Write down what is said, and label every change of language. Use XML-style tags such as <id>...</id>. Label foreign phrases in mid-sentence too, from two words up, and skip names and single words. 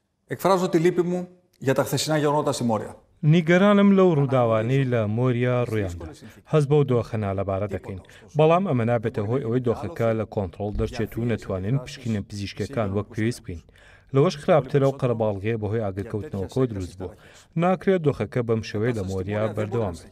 <el>Εκφράζω τη λύπη μου για τα χθεσινά γεγονότα στη Μόρια.</el> <ckb>نیگەرانم لەو ڕووداوانەی لە مۆریا ڕوویاندا هەست بەو دۆخەنا لەبارە دەکەین بەڵام ئەمە نابێتە هۆی ئەوەی دۆخەکە لە کۆنتڕۆڵ دەرچێت و نەتوانین پشکنە پزیشکەکان وەک پێویست بکەین لەوەش خراپترە و قەرەباڵغەیە بەهۆی ئاگرکەوتنەوەکەوە دروست بووە ناکرێت دۆخەکە بەم شێوەیە لە مۆریا بەردەوام بێت</ckb>